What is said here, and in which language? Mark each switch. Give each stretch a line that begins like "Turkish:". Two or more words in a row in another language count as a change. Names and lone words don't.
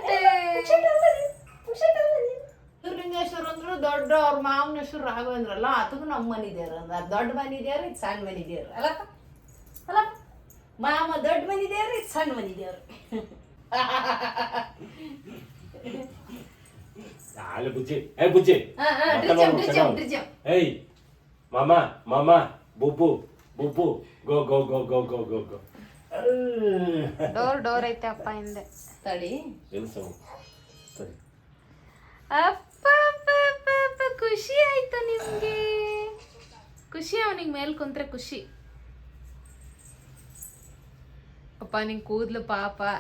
Kannada: ದುರ್ಲಿಂಗೇಶ್ವರ ಅಂದ್ರು ದೊಡ್ಡ ಅವ್ರ ಮಾವನ ಹೆಸರು ರಾಘವೇಂದ್ರಲ್ಲ, ಅದಕ್ಕೂ ನಮ್ಮ ಮನೆ ದೇವ್ರ ಅಂದ. ದೊಡ್ಡ ಮನೆ ದೇವ್ರ, ಇದು ಸಣ್ಣ ಮನೆ ದೇವ್ರ ಅಲ್ಲಪ್ಪ. ಅಲ್ಲಪ್ಪ ಮಾಮ ದೊಡ್ಡ ಮನೆ ದೇವ್ರ, ಇದು ಸಣ್ಣ ಮನೆ ದೇವ್ರ. Dale, Bucci. Bucci. ಡ್ರಿಜಮ್.
English: Hey, mama, mama, bubu, bubu. Go, go, go, go, go, go, go.
Kannada: ಡೋರ್ ಐತೆ ಅಪ್ಪ ಹಿಂದೆ. ತಡಿ.
English: Eso. Sorry.
Kannada: ಅಪ್ಪ ಅಪ್ಪ ಅಪ್ಪ ಅಪ್ಪ, ಖುಷಿ ಆಯ್ತು ನಿಮ್ಗೆ? ಖುಷಿ? ಅವನಿಗೆ ಮೇಲ್ ಕುಂತ್ರೆ ಖುಷಿ. ಅಪ್ಪ ನಿಂಗೆ ಕೂದ್ಲು ಪಾಪ.